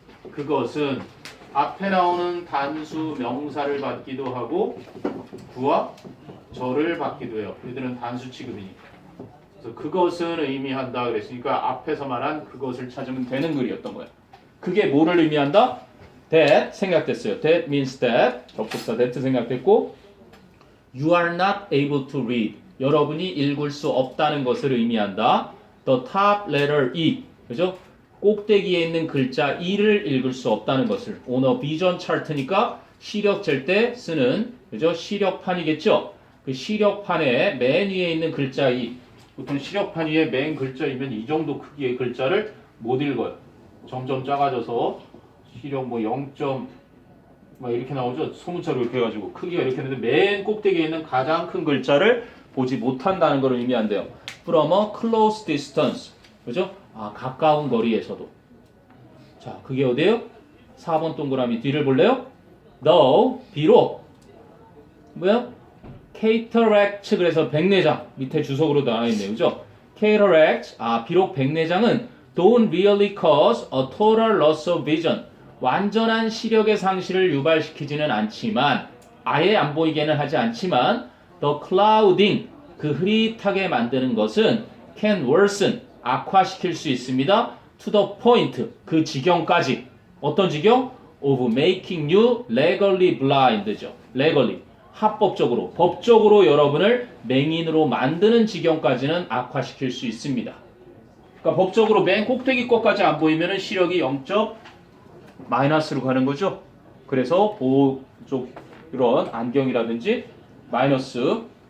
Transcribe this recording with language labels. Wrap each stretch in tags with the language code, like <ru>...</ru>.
<ko>그것은 앞에 나오는 단수 명사를 받기도 하고 부와 절을 받기도 해요. 얘들은 단수 취급이니까. 그래서 그것은 의미한다 그랬으니까 앞에서 말한 그것을 찾으면 되는 글이었던 거예요. 그게 뭐를 의미한다? That 생각됐어요.</ko> <en>That means that</en> <ko>접속사</ko> <en>that</en> <ko>생각됐고</ko> <en>You are not able to read.</en> <ko>여러분이 읽을 수 없다는 것을 의미한다.</ko> <en>The top letter E.</en> <ko>그죠? 꼭대기에 있는 글자 E를 읽을 수 없다는 것을</ko> <en>on a vision chart</en> <ko>니까 시력 잴 때 쓰는 그죠? 시력판이겠죠? 그 시력판에 맨 위에 있는 글자 E. 보통 시력판 위에 맨 글자이면 이 정도 크기의 글자를 못 읽어요. 점점 작아져서 시력 뭐 0. 막 이렇게 나오죠. 소문자로 이렇게 해가지고 크기가 이렇게 되는데 맨 꼭대기에 있는 가장 큰 글자를 보지 못한다는 걸 의미한대요.</ko> <en>From a close distance.</en> <ko>그죠? 가까운 거리에서도. 자, 그게 어디예요? 4번 동그라미 뒤를 볼래요? Though, 비록. 뭐야? Cataract, 그래서 백내장. 밑에 주석으로 나와 있네요. 그죠?</ko> <en>Cataract,</en> <ko>비록 백내장은</ko> <en>don't really cause a total loss of vision.</en> <ko>완전한 시력의 상실을 유발시키지는 않지만, 아예 안 보이게는 하지 않지만,</ko> <en>the clouding,</en> <ko>그 흐릿하게 만드는 것은</ko> <en>can worsen,</en> <ko>악화시킬 수 있습니다.</ko> <en>to the point,</en> <ko>그 지경까지. 어떤 지경?</ko> <en>of making you legally blind죠.</en> <ko>legally, 합법적으로, 법적으로 여러분을 맹인으로 만드는 지경까지는 악화시킬 수 있습니다. 그러니까 법적으로 맨 꼭대기 것까지 안 보이면 시력이 0점 마이너스로 가는 거죠. 그래서 보호 쪽 이런 안경이라든지 마이너스.</ko>